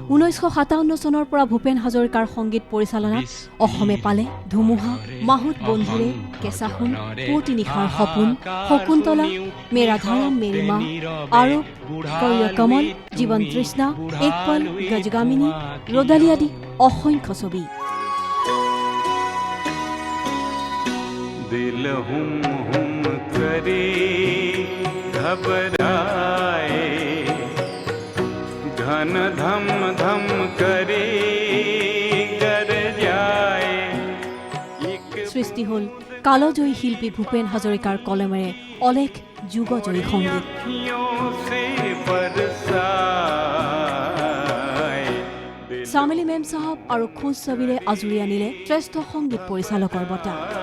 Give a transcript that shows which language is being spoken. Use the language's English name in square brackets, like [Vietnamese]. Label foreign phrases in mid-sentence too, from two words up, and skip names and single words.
[Assamese] 1957 চনৰ পৰা ভূপেন হাজৰিকাৰ সংগীত পৰিচালনাত অসমে পালে ধুমুহা, মাহুত বন্ধুৰে, কেঁচা সোণ, পুৱতি নিশাৰ সপোন, শকুন্তলা, মেৰা ধাৰাম মেৰি মা, আৰোপ, কৰিয় কমল, জীৱন তৃষ্ণা, এক পল, গজগামিনী, ৰদালি আদি অসংখ্য ছবি। [Hindi] दिल हुम हुम करे घबराए घन धम धम करे गर जाए [Assamese] সৃষ্টি হ'ল কালজয়ী শিল্পী ভূপেন হাজৰিকাৰ কলমেৰে অলেখ যুগজয়ী সংগীত। চামেলি মেম চাহাব আৰু খোজ ছবিৰে আজৰি আনিলে শ্ৰেষ্ঠ সংগীত পৰিচালকৰ বঁটা।